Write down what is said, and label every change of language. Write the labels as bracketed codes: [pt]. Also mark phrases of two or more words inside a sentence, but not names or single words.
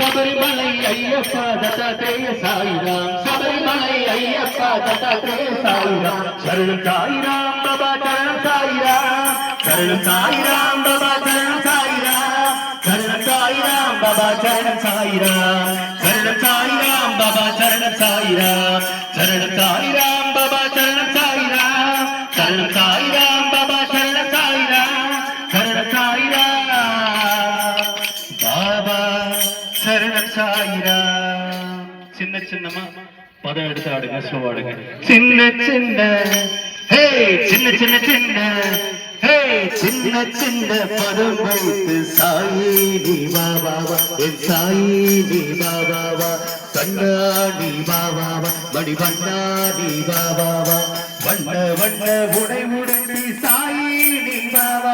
[kn] ಶಬರಿಮಲೈ ಅಯ್ಯಪ್ಪ ದತ್ತಾತ್ರೇಯ ಸಾಯಿರಾಮ್ ಶಬರಿಮಲೈ ಅಯ್ಯಪ್ಪ ದತ್ತಾತ್ರೇಯ ಸಾಯಿರಾಮ್ ಶರಣಂ ಸಾಯಿರಾಮ್ ಬಾಬಾ ಶರಣಂ ಸಾಯಿರಾಮ್ ಶರಣಂ ಸಾಯಿರಾಮ್ ಬಾಬಾ ಶರಣಂ ಸಾಯಿರಾಮ್ ಶರಣಂ ಸಾಯಿರಾಮ್ ಬಾಬಾ ಶರಣಂ ಸಾಯಿರಾಮ್ ಶರಣಂ ಸಾಯಿರಾಮ್ ಬಾಬಾ ಶರಣಂ ಸಾಯಿರಾಮ್ ಶರಣಂ ಸಾಯಿರಾಮ್ ಬಾಬಾ ಶರಣಂ ಸಾಯಿರಾಮ್ ಶರಣಂ ಸಾಯಿರಾಮ್ ಬಾಬಾ ಶರಣಂ ಸಾಯಿರಾಮ್ ಶರಣಂ ಸಾಯಿರಾಮ್ [ta] பாபா சரணம் சாயிரா சின்ன சின்னமா பதம் எடுத்து ஆடுங்க ஸ்லோவாடுங்க சின்ன சின்ன ஹே சின்ன சின்ன சின்ன ஹே சின்ன சின்ன பதம் வைத்து சாயி நீ பாபா என் சாயி நீ பாபா கண்ணாடி பாபா மணி வண்ணாடி பாபா வண்ண வண்ண உடை உடுத்தி சாயி நீ பாபா